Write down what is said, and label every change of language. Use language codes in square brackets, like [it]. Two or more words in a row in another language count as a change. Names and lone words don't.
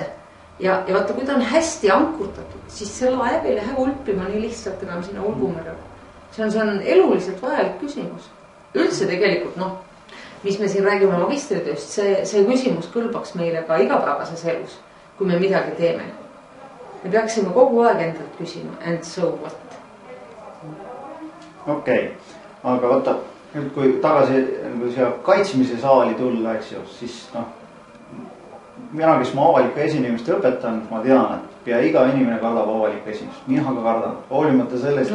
[et] Ja vaata, kui ta on hästi ankurdatud, siis see laev ei lähe ulpima nii lihtsalt enam sinna ulgumerele. See on eluliselt vajalik küsimus. Üldse tegelikult, mis me siin räägime magistritööst, see küsimus kõlbaks meile ka igapäevases elus, kui me midagi teeme. Me peaksime kogu aeg endalt küsima [en] and so what. [et] Okei, aga vaata, nüüd kui tagasi siia kaitsmise saali tulla, eks ju, siis mina, kes ma avalikku esinemist õpetan, ma tean, et pea iga inimene kardab avalikku esinemist. Mina ka kardan, hoolimata sellest.